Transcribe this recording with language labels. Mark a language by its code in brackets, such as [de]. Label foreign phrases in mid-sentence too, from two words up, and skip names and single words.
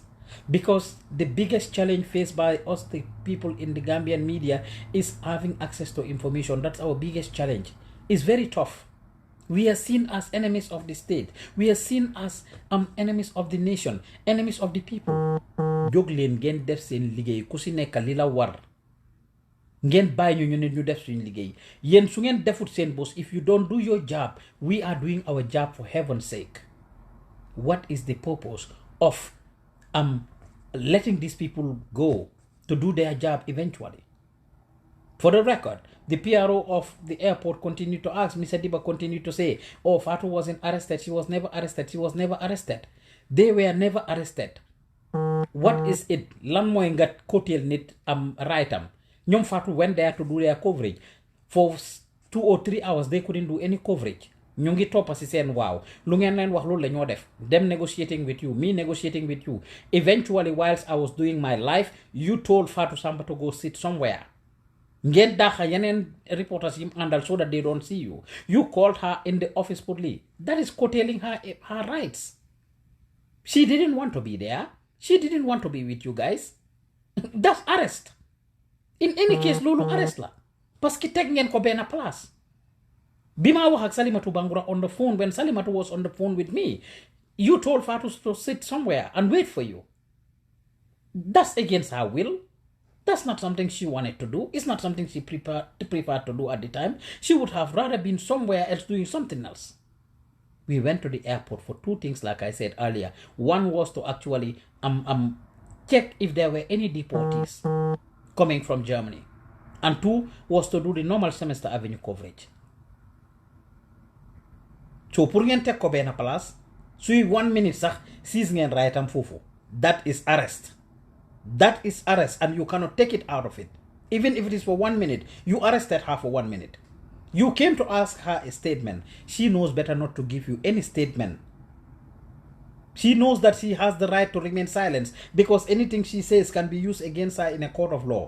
[en] Because the biggest challenge faced by us, the people in the Gambian media, is having access to information. That's our biggest challenge. It's very tough. We are seen as enemies of the state. We are seen as enemies of the nation, enemies of the people. [wo] Jóg leen ngeen def seen liggéey ku si nekk li la war ngeen bàyyi ñu nit ñu def suñu liggéey yéen su ngeen defut seen boss. [en] If you don't do your job, we are doing our job for heaven's sake. What is the purpose of letting these people go to do their job eventually? For the record, the PRO of the airport continued to ask, Mr. Diba continued to say, oh, Fatu wasn't arrested, she was never arrested, she was never arrested. They were never arrested. What is it? [wo] Lan moy nga kotel nit right am. [en] Ñom Fatu went there to do their coverage. For 2 or 3 hours, they couldn't do any coverage. [wo] Ñu ngi toppa ci seen waaw lu ngeen leen wax loolu la ñoo def [en] them negotiating with you, me negotiating with you. Eventually, whilst I was doing my life, you told Fatu Samba to go sit somewhere. [wo] Ngeen daxa yeneen reporters yim àndal [en] so that they don't see you. You called her in the office publicly. That is curtailing her rights. She didn't want to be there. She didn't want to be with you guys. That's arrest. In any case, [wo] loolu arrest la. [fr] Parce que [wo] teg ngeen ko benn place. Bima wax ak Salimatu Bangura [en] on the phone, when Salimatu was on the phone with me, you told Fatu to sit somewhere and wait for you. That's against her will. That's not something she wanted to do. It's not something she preferred to do at the time. She would have rather been somewhere else doing something else. We went to the airport for 2 things, like I said earlier. One was to actually check if there were any deportees coming from Germany. And 2 was to do the normal Semester Avenue coverage. [wo] so pour ngeen teg ko benn place suy 1 minute sax seize ngeen right am foofu [en] that is arrest and you cannot take it out of it. Even if it is for 1 minute, you arrested her for 1 minute. You came to ask her a statement. She knows better not to give you any statement. She knows that she has the right to remain silent because anything she says can be used against her in a court of law.